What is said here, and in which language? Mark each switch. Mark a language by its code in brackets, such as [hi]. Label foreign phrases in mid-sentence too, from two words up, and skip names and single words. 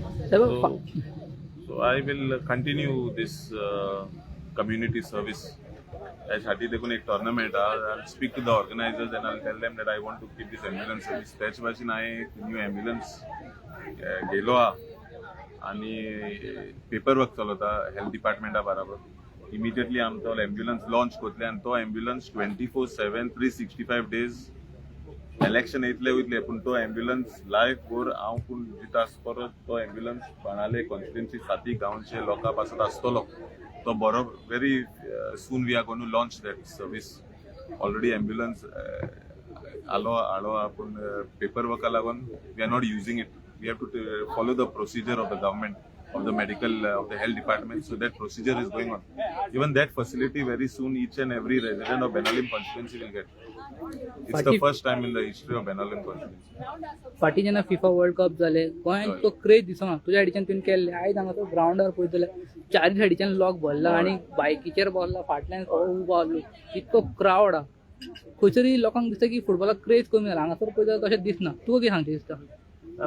[en] So I will continue this community service. [kok] त्यासाठी देखून एक टोर्नामेंट [en] I'll speak to the organizers and I'll tell them that I want to keep this ambulance service. [kok] त्याच भाशेन हांवें एक न्यू ambulance गेलो आणि [en] paper work [kok] चलवता हेल्थ डिपार्टमेंटा बरोबर इमिडिएटली आमी तो ambulance लॉन्च करतले आनी तो ambulance 24/7 365 days इलेक्शन येतले वयतले पूण तो ambulance लायफ भर हांव पूण दिता परत तो ambulance बाणाले कॉन्स्टिट्युएन्सी 7 गांवचे लोकां पासत आसतलो तो बरो [en] very soon we are going to launch that service. Already ambulance [kok] आलो पूण पेपर वर्का लागून [en] we are not using it. We have to follow the procedure of the government, of the medical, of the health department. So that procedure is going on. Even that facility very soon each and every resident of Benalim constituency will get. It's the first time in the history of Benalim constituency. [kok] फाटी जेन्ना फिफा वर्ल्ड कप जाले गोंयांत तो क्रेज दिसना तुज्या सायडीच्यान तुवें केल्ले आयज हांगा तो ग्रावंडार पळयत जाल्यार चारी सायडीच्यान लोक भरला आनी बायकीचेर बसला फाटल्यान उबो आसलो इतको क्रावड खंयसरी लोकांक दिसता की फुटबॉलाक क्रेज कमी जाला हांगासर पळयत जाल्यार तशें दिसना तुका कितें सांगचें दिसता